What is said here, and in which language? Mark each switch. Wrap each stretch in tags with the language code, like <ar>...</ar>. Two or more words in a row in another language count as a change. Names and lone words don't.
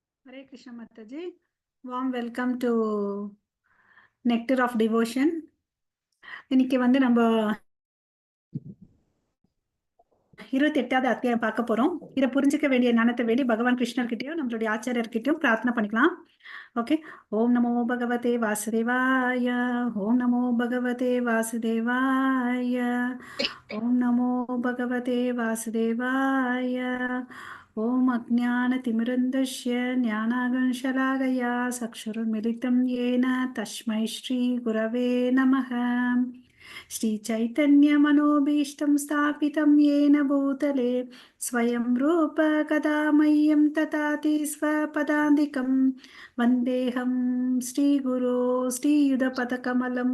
<en>Hare Krishna Mataji. Warm welcome to Nectar of Devotion.</en> <ta>இன்னைக்கு நம்ம 28வது அத்தியாயம் பார்க்க போறோம். இதை புரிஞ்சுக்க வேண்டிய ஞானத்தை வேண்டி பகவான் கிருஷ்ணர்கிட்டயும் நம்மளுடைய ஆச்சாரியர்கிட்டயும் பிரார்த்தனை பண்ணிக்கலாம்.</ta> <sa>ஓகே. ओम् नमो भगवते वासुदेवाय. ओम् नमो भगवते वासुदेवाय. ओम् नमो भगवते वासुदेवाय. ओम् अज्ञानतिमिरान्धस्य ज्ञानाञ्जनशलाकया चक्षुरुन्मीलितं येन तस्मै श्री गुरवे नमः. श्री चैतन्य मनोभीष्टं स्थापितं येन भूतले स्वयं रूप कदा मह्यं ददाति स्वपदान्तिकं वन्देऽहं श्रीगुरो श्रीयुधपदकमलं</sa>